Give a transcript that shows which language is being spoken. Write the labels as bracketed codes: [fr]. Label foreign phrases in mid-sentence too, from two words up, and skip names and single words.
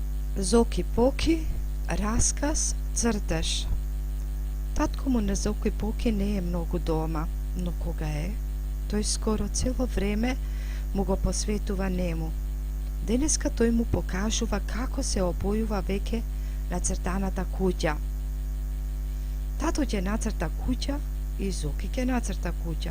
[mk] Zoki Poki, расказ, цртеж. Татко му на Zoki Poki не е много дома, но кога е, тој скоро цело време му го посветува нему. Денеска тој му покажува како се обојува веќе нацртаната куќа. Тато ќе нацрта куќа и Зоки ќе нацрта куќа.